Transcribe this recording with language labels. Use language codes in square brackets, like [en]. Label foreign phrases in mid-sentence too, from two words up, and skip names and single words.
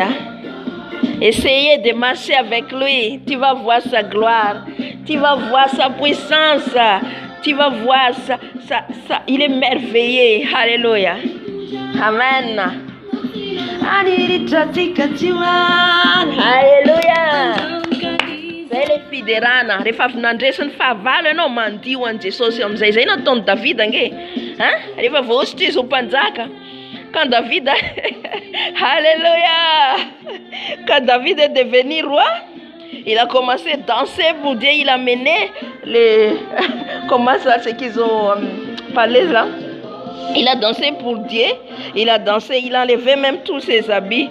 [fr] Essayez de marcher avec lui. Tu vas voir sa gloire. Tu vas voir sa puissance. Tu vas voir ça. Il est merveilleux. Alléluia. Amen. Alléluia. [mg] Zay le fiderana rehefa avy nandresiny fahavalo ianao mandio an Jesosy amin'izay zay nataony Davida nge rehefa voaositra izy ho mpanjaka [fr] quand David alléluia, quand David est devenu roi, il a commencé à danser pour Dieu. Il a mené les comment ça c'est qu'ils ont parlé là, il a dansé pour Dieu, il a dansé, il a enlevé même tous ses habits.